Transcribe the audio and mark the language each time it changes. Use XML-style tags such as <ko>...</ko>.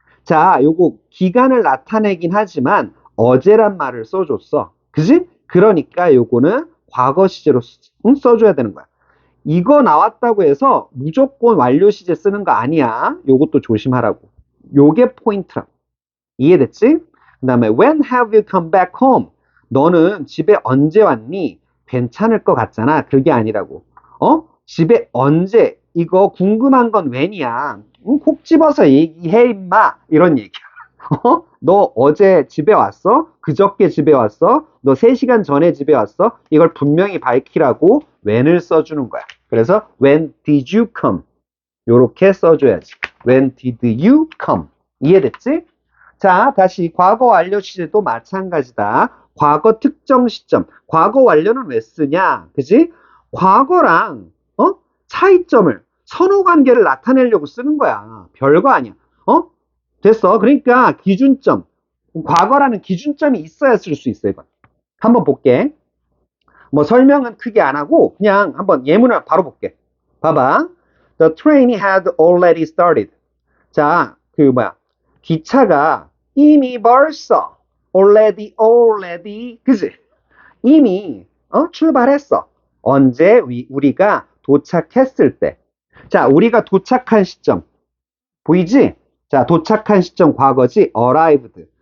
<ko>자, 요거 기간을 나타내긴 하지만 어제란 말을 써줬어. 그지? 그러니까 요거는 과거 시제로 써줘야 되는 거야. 이거 나왔다고 해서 무조건 완료 시제 쓰는 거 아니야. 요것도 조심하라고. 요게 포인트라고. 이해됐지? 그 다음에</ko> <en>when have you come back home?</en> <ko>너는 집에 언제 왔니? 괜찮을 것 같잖아. 그게 아니라고. 집에 언제? 이거 궁금한 건 when이야. 콕 집어서 얘기해 임마. 이런 얘기야. 너 어제 집에 왔어? 그저께 집에 왔어? 너 3시간 전에 집에 왔어? 이걸 분명히 밝히라고 when을 써주는 거야. 그래서</ko> <en>when did you come?</en> <ko>요렇게 써줘야지.</ko> <en>When did you come?</en> <ko>이해됐지? 자, 다시 과거 완료 시제도 마찬가지다. 과거 특정 시점. 과거 완료는 왜 쓰냐? 그지? 과거랑 차이점을 선호 관계를 나타내려고 쓰는 거야. 별거 아니야. 됐어. 그러니까 기준점. 과거라는 기준점이 있어야 쓸 수 있어, 이건. 한번 볼게. 뭐 설명은 크게 안 하고 그냥 한번 예문을 바로 볼게. 봐봐.</ko> <en>The train had already started.</en> <ko>자, 기차가 이미 벌써 already, 그지? 이미 출발했어. 언제? 우리가 도착했을 때. 자, 우리가 도착한 시점. 보이지? 자, 도착한 시점 과거지. arrived.</ko>